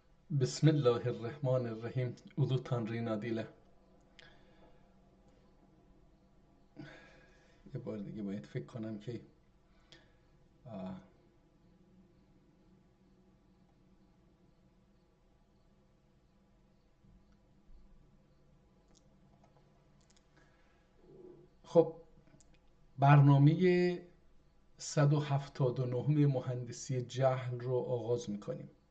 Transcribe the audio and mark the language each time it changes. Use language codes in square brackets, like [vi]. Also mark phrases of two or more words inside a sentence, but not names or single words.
[ar] بسم الله الرحمن الرحیم. [tr] ulu Tanrı'nın adıyla. [fa] یه بار دیگه باید فکر کنم که خب برنامه 179 مهندسی جهل رو آغاز میکنیم.